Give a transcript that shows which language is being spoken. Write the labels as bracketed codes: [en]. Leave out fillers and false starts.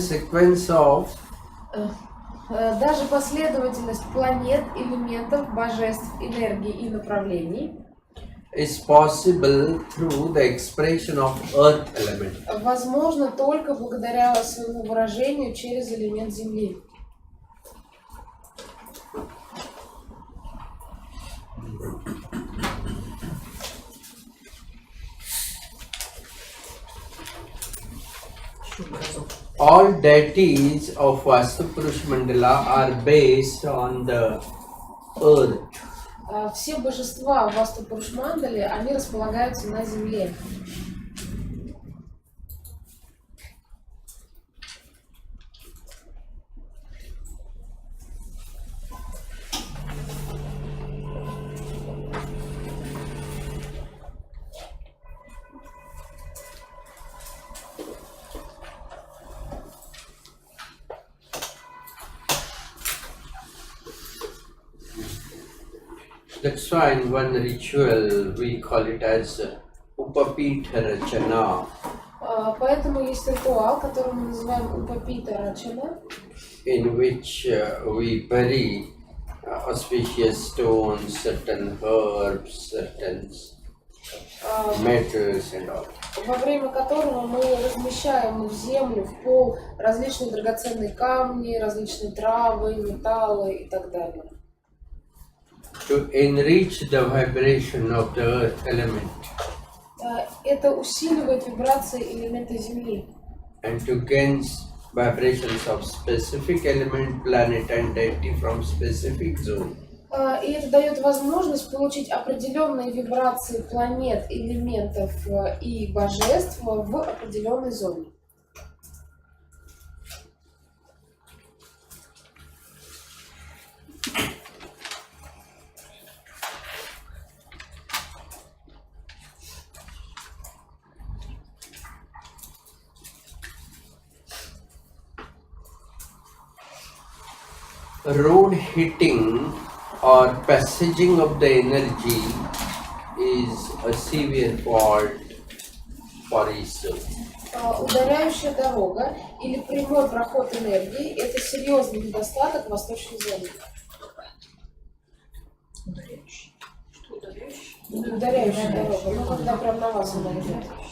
[ru] Даже последовательность планет, элементов, божеств, энергий и направлений [en] is possible through the expression of earth element. [ru] возможно только благодаря своему выражению через элемент Земли. [en] All deities of Vastu Purush Mandala are based on the earth. [ru] Все божества в Васту-Пурушмандале, они располагаются на Земле. [en] That's why in one ritual we call it as Upapita Rachana, [ru] Поэтому есть ритуал, который мы называем Упапита Рачана, [en] in which we bury auspicious stones, certain herbs, certain metals and all. [ru] во время которого мы размещаем в землю, в пол различные драгоценные камни, различные травы, металлы и так далее. [en] To enrich the vibration of the earth element [ru] Это усиливает вибрации элемента Земли. [en] and to gain vibrations of specific element, planet and deity from specific zone. [ru] И это дает возможность получить определенные вибрации планет, элементов и божеств в определенной зоне. [en] Road hitting or passaging of the energy is a severe fault for each soul. [ru] Ударяющая дорога или прямой проход энергии – это серьезный недостаток восточной зоны. Ударяющий. Что ударяющий? Ударяющая дорога, ну когда прям на вас она идет.